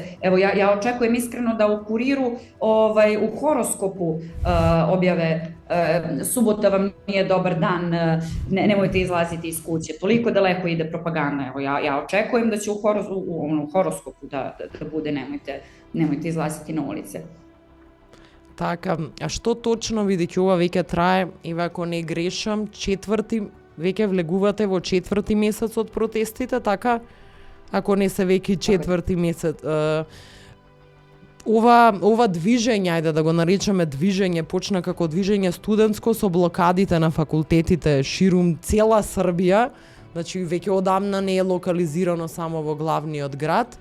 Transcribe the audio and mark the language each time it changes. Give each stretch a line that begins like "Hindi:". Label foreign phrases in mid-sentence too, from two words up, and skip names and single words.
Serbian: Evo, ja očekujem iskreno da u Kuriru, u horoskopu objave subota vam nije dobar dan, nemojte izlaziti iz kuće, toliko daleko ide propaganda. Evo, ja očekujem da će u horoskopu da bude nemojte izlaziti na ulice.
Macedonian: Така, а што точно, бидејќи ова веќе трае, и ако не грешам, веќе влегувате во 4-ти месец од протестите, така? Ако не се веќе 4-ти месец. Ова движење, ајде да го наречеме движење, почна како движење студентско со блокадите на факултетите ширум цела Србија, значи веќе одамна не е локализирано само во главниот град.